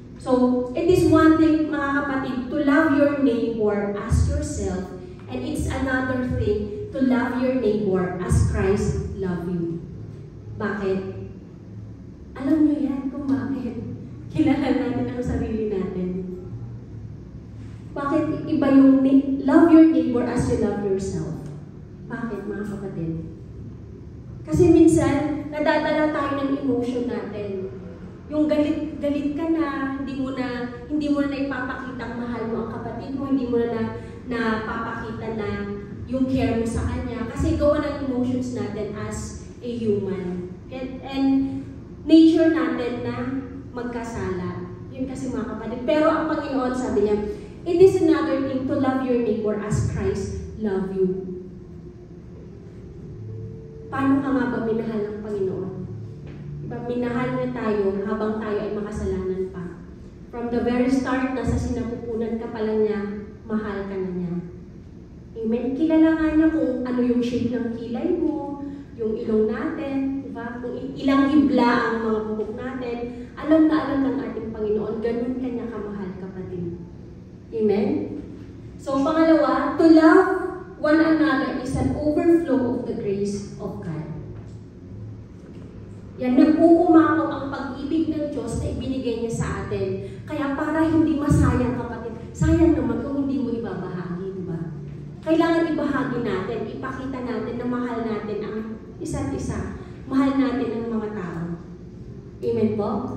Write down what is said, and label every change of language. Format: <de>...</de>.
<en>So, it is one thing,</en> <tl>mga kapatid,</tl> <en>to love your neighbor as yourself, and it's another thing to love your neighbor as Christ loved you.</en> <tl>Bakit? Alam niyo yan kung bakit. Kilala natin ang sarili natin. Bakit iba yung</tl> <en>love your neighbor as you love yourself?</en> <tl>Bakit, mga kapatid? Kasi minsan, nadadala tayo ng emotion natin. Yung galit ka na, hindi mo na ipapakita ang mahal mo ang kapatid mo, hindi mo na papakita na yung care mo sa kanya. Kasi gawa ng emotions natin</tl> <en>as a human.</en> <tl>And nature natin na magkasala. Yun kasi mga kapatid. Pero ang Panginoon, sabi niya,</tl> <en>it is another thing to love your neighbor as Christ loved you.</en> <tl>Paano ka nga ba minahal ng Panginoon? Minahal niya tayo habang tayo ay makasalanan pa.</tl> <en>From the very start,</en> <tl>nasa sinapupunan ka pa lang niya, mahal ka na niya. Amen? Kilala nga niya kung ano yung shape ng kilay mo, yung ilong natin, diba? Kung ilang hibla ang mga bubok natin, alam na alam ng ating Panginoon, ganun ka niya kamahal, kapatid. Amen?</tl> <en>So,</en> <tl>pangalawa,</tl> <en>to love one another is an overflow of the grace of God.</en> <tl>Yan, nag-uumapaw ang pag-ibig ng Diyos na ibinigay niya sa atin. Kaya para hindi masayang, kapatid, sayang naman kung hindi mo ibabahagi, di ba? Kailangan ibahagi natin, ipakita natin na mahal natin ang isa't isa. Mahal natin ang mga tao. Amen po?</tl>